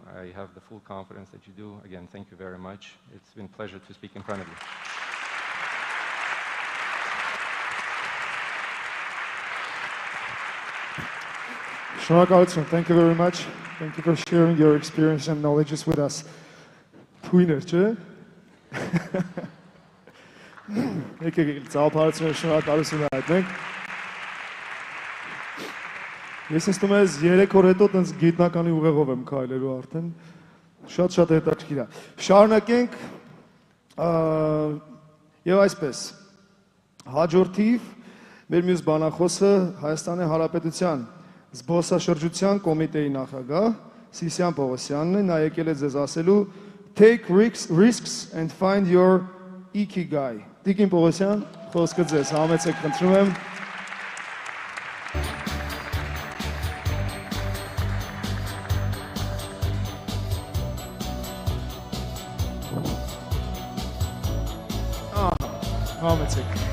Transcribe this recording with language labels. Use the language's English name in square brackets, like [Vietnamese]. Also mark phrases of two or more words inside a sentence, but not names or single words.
[English] I have the full confidence that you do. Again, thank you very much. It's been a pleasure to speak in front of you. Շնորհակալություն. Thank you very much. Thank you for sharing your experience and knowledge with us. [Armenian] Թույներ, չէ՞։ Եկեք ծափարացնենք շնորհակալություն հայտնենք։ Ես ինձ ես 3 օր հետո տենց գիտնականի ուղեղով եմ քայլելու արդեն։ Շատ հետաքրքիր է։ Շարունակենք եւ այսպես։ Հաջորդիվ մեր մյուս բանախոսը Հայաստանի Հանրապետության զբոսաշրջության կոմիտեի նախագահ Սիսիան Պողոսյանն է, նա եկել է ձեզ ասելու [English] Take risks and find your ikigai։ [Armenian] Տիկին Պողոսյան, խոսքը ձեզ, համեցեք, խնդրում եմ։ Համեցեք։